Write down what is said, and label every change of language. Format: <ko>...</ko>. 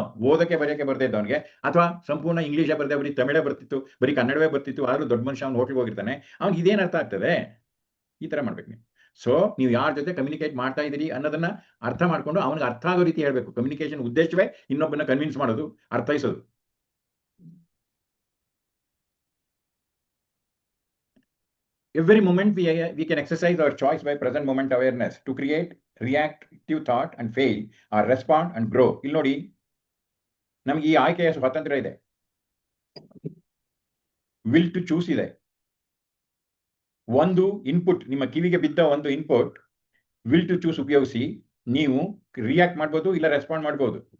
<kn>ಓದಕ್ಕೆ ಬರೆಯಕ್ಕೆ ಬರ್ದೇ ಇದ್ದವನಿಗೆ, ಅಥವಾ ಸಂಪೂರ್ಣ ಇಂಗ್ಲಿಷೇ ಬರ್ದೆ, ಬರೀ ತಮಿಳೇ ಬರ್ತಿತ್ತು, ಬರೀ ಕನ್ನಡವೇ ಬರ್ತಿತ್ತು, ಆದ್ರೂ ದೊಡ್ಡ ಮನುಷ್ಯ ಅವ್ನು ಹೋಟ್ಲಿಗೆ ಹೋಗಿರ್ತಾನೆ, ಅವ್ನಿಗೆ ಇದೇನ್ ಅರ್ಥ ಆಗ್ತದೆ? ಈ ತರ ಮಾಡ್ಬೇಕು ನೀವು. ಸೊ ನೀವು ಯಾರ ಜೊತೆ ಕಮ್ಯುನಿಕೇಟ್ ಮಾಡ್ತಾ ಇದೀರಿ ಅನ್ನೋದನ್ನ ಅರ್ಥ ಮಾಡ್ಕೊಂಡು ಅವನಿಗೆ ಅರ್ಥ ಆಗೋ ರೀತಿ ಹೇಳ್ಬೇಕು. ಕಮ್ಯುನಿಕೇಶನ್ ಉದ್ದೇಶವೇ ಇನ್ನೊಬ್ಬನ ಕನ್ವಿನ್ಸ್ ಮಾಡೋದು, ಅರ್ಥೈಸೋದು.</kn> <en>Every moment we can exercise our choice by present moment awareness to create reactive thought and fail or respond and grow.</en> <kn>ಇಲ್ಲಿ ನೋಡಿ, ನಮ್ಗೆ ಈ ಆಯ್ಕೆಯ ಸ್ವಾತಂತ್ರ್ಯ ಇದೆ, ವಿಲ್ ಟು ಚೂಸ್ ಇದೆ. ಒಂದು ಇನ್ಪುಟ್, ನಿಮ್ಮ ಕಿವಿಗೆ ಬಿದ್ದ ಒಂದು ಇನ್ಪುಟ್ ವಿಲ್ ಟು ಚೂಸ್ ಉಪಯೋಗಿಸಿ ನೀವು ರಿಯಾಕ್ಟ್ ಮಾಡ್ಬೋದು, ಇಲ್ಲ ರೆಸ್ಪಾಂಡ್ ಮಾಡ್ಬೋದು.</kn>